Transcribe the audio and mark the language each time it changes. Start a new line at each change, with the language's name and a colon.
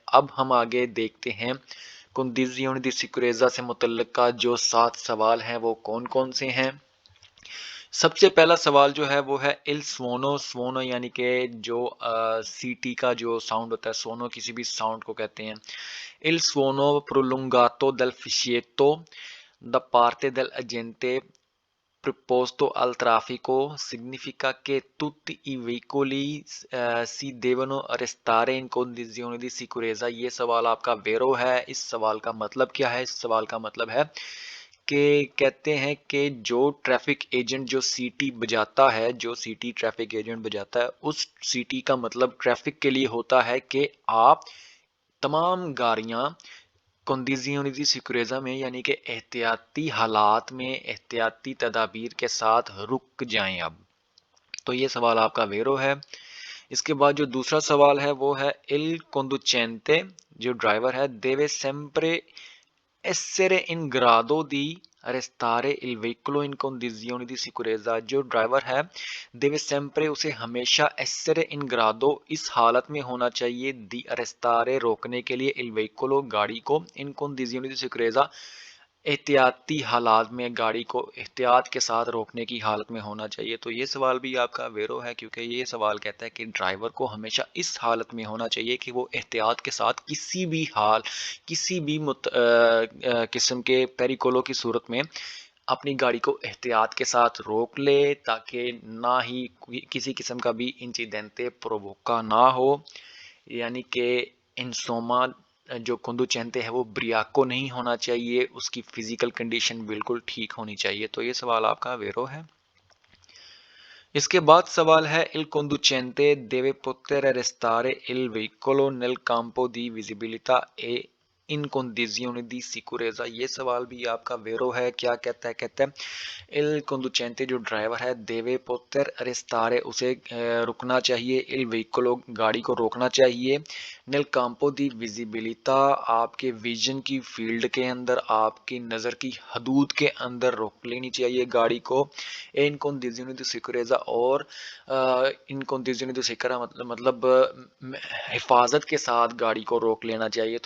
Hindi: अब हम आगे देखते हैं कंडीज़ियों दी सिकुरेज़ा से मुतल्लिका जो 7 सवाल हैं वो कौन कौन से हैं। सबसे पहला सवाल जो है वो है इल सोनो। सोनो यानी कि जो सीटी का जो साउंड होता है, सोनो किसी भी साउंड को कहते हैं।
Italian: इल suono prolungato del fischietto da parte dell'agente preposto al traffico significa che tutti i veicoli si devono arrestare in condizioni di sicurezza।
Hindi: ये सवाल आपका वेरो है। इस सवाल का मतलब क्या है? इस सवाल का मतलब है कि कहते हैं कि जो ट्रैफिक एजेंट जो सीटी बजाता है, जो सीटी ट्रैफिक एजेंट बजाता है, उस सीटी का मतलब ट्रैफिक के लिए होता है कि आप तमाम गाड़ियां कंडीज़ियों दी सिकुरेज़ा में यानी कि एहतियाती हालात में एहतियाती तदाबीर के साथ रुक जाएं। अब तो ये सवाल आपका वेरो है। इसके बाद जो दूसरा सवाल है वो है इल conducente, जो ड्राइवर है,
Italian: deve sempre essere in grado di arrestare il veicolo in condizioni di sicurezza।
Hindi: जो ड्राइवर है
Italian: deve sempre,
Hindi: उसे हमेशा
Italian: essere in grado,
Hindi: इस हालत में होना चाहिए,
Italian: di arrestare,
Hindi: रोकने के लिए,
Italian: il veicolo,
Hindi: गाड़ी को,
Italian: in condizioni di sicurezza,
Hindi: एहतियाती हालात में, गाड़ी को एहतियात के साथ रोकने की हालत में होना चाहिए। तो ये सवाल भी आपका वेरो है क्योंकि ये सवाल कहता है कि ड्राइवर को हमेशा इस हालत में होना चाहिए कि वो एहतियात के साथ किसी भी हाल, किसी भी किस्म के पेरिकोलो की सूरत में अपनी गाड़ी को एहतियात के साथ रोक ले ताकि ना ही किसी किस्म का भी इंसिडेंटे प्रोवोका ना हो, यानी कि इंसोमा जो conducente है वो ब्रियाको नहीं होना चाहिए, उसकी फिजिकल कंडीशन बिल्कुल ठीक होनी चाहिए। तो ये सवाल आपका वेरो है। इसके बाद सवाल है
Italian: il conducente deve poter arrestare il veicolo nel campo di visibilità e in condizioni di sicurezza।
Hindi: ये सवाल भी आपका वेरो है। क्या कहता है? कहता है
Italian: il conducente,
Hindi: जो ड्राइवर है,
Italian: deve poter arrestare,
Hindi: उसे रुकना चाहिए,
Italian: il veicolo,
Hindi: गाड़ी को रोकना चाहिए,
Italian: nel campo di visibilità,
Hindi: आपके विजन की फील्ड के अंदर, आपकी नज़र की हदूद के अंदर रोक लेनी चाहिए गाड़ी को, इन
Italian: condizioni di sicurezza,
Hindi: और इन
Italian: condizioni di sicurezza
Hindi: मतलब हिफाजत के साथ गाड़ी को रोक लेना चाहिए।